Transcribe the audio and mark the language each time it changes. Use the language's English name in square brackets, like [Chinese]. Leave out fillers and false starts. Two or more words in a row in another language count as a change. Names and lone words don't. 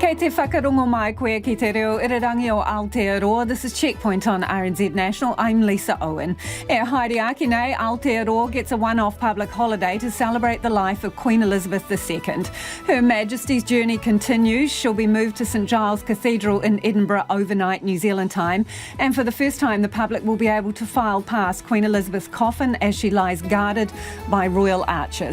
[Māori] whakarongo mai koe ki te reo irirangi o Aotearoa. [English] This is Checkpoint on RNZ National. I'm Lisa Owen. [Māori] E haere ake nei, [English] Aotearoa gets a one-off public holiday to celebrate the life of Queen Elizabeth II. Her Majesty's journey continues. She'll be moved to St Giles Cathedral in Edinburgh overnight New Zealand time. And for the first time, the public will be able to file past Queen Elizabeth's coffin as she lies guarded by royal archers.